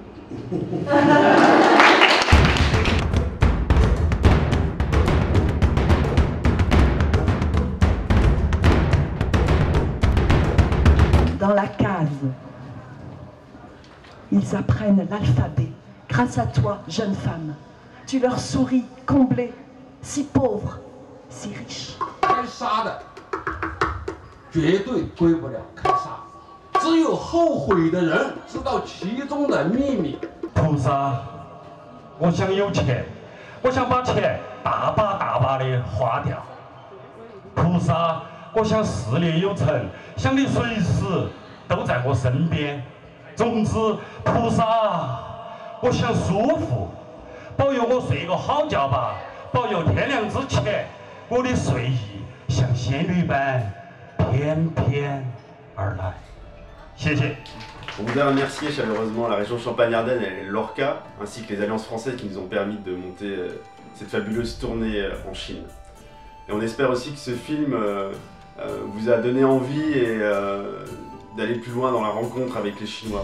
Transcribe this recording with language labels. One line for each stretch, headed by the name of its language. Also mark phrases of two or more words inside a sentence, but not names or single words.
French: Dans la case, ils apprennent l'alphabet. Grâce à toi, jeune femme, tu leur souris, comblée, si pauvre, si riche.
Chinese: 开杀的绝对归不了开杀，只有后悔的人知道其中的秘密。菩萨，我想有钱，我想把钱大把大把的花掉。菩萨，我想事业有成，想你随时都在我身边。总之，菩萨，我想舒服，保佑我睡个好觉吧，保佑天亮之前我的睡意像仙女般翩翩而来。谢谢。
French: On voudrait remercier chaleureusement la région Champagne-Ardenne et l'ORCA, ainsi que les alliances françaises qui nous ont permis de monter cette fabuleuse tournée en Chine. Et on espère aussi que ce film vous a donné envie d'aller plus loin dans la rencontre avec les Chinois.